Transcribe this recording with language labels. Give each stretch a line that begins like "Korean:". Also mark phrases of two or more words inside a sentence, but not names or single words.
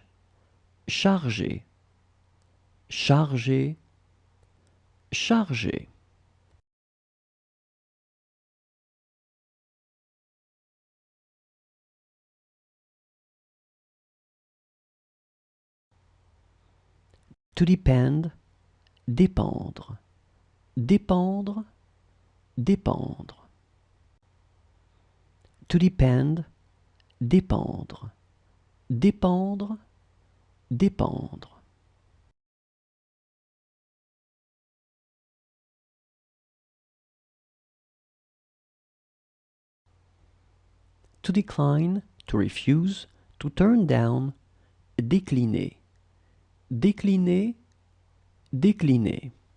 French: Charger, charger, charger.
English: To depend,
French: dépendre, dépendre, dépendre.
English: To depend,
French: dépendre, dépendre, dépendre.
English: To decline, to refuse, to turn down.
French: Décliner, décliner, décliner.